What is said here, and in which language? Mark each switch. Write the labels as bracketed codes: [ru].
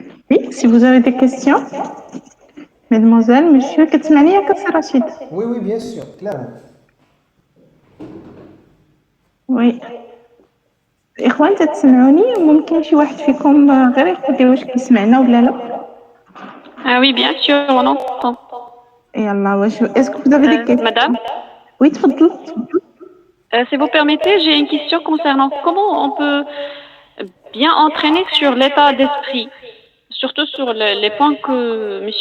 [fr] Oui, si vous avez des questions, mesdemoiselles, monsieur, [ar] كتسمعني ياك سي رشيد؟ [fr] Oui, bien sûr, clairement. [ar] وي الاخوان تسمعوني؟ ممكن شي واحد فيكم غير يقول لي واش كيسمعنا ولا لا؟ [fr] Ah oui, bien sûr, on entend. [ar] يلا واش [fr] اسكو vous avez des questions? Madame, Oui, تفضل. si vous permettez, j'ai une question concernant comment on peut bien entraîner sur l'état d'esprit, surtout sur les points que M.